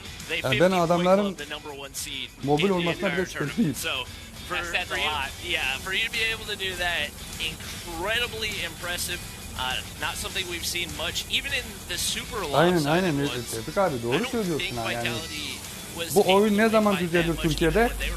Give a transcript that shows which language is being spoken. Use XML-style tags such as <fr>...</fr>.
<tr>Yani ben adamların mobil olmasına bile sıkıntıyım.</tr> <en>For you to be able to do that, incredibly impressive. Not something we've seen much, even in the super long.</en> <tr>Aynen. Tebrik abi doğru söylüyorsun ha yani. Bu oyun ne zaman düzelir Türkiye'de?</tr>